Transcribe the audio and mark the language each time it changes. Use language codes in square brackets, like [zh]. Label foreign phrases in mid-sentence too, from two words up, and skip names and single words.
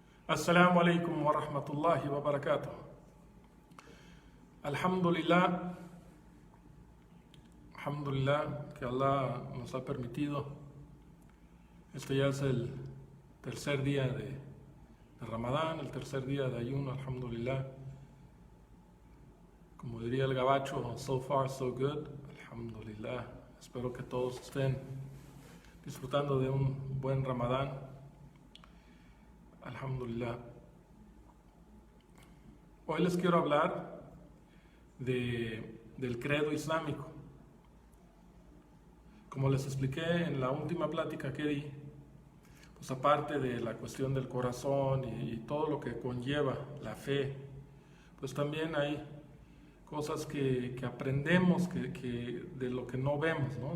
[ar] السلام عليكم ورحمة الله وبركاته. [es] Alhamdulillah, alhamdulillah que Allah nos ha permitido. Este ya es el tercer día de Ramadán, el tercer día de ayuno, alhamdulillah. Como diría el gabacho, [en] so far so good, alhamdulillah. [es] Espero que todos estén disfrutando de un buen Ramadán. Alhamdulillah. Hoy les quiero hablar del credo islámico. Como les expliqué en la última plática que di, pues aparte de la cuestión del corazón y todo lo que conlleva la fe, pues también hay cosas que aprendemos que de lo que no vemos, ¿no?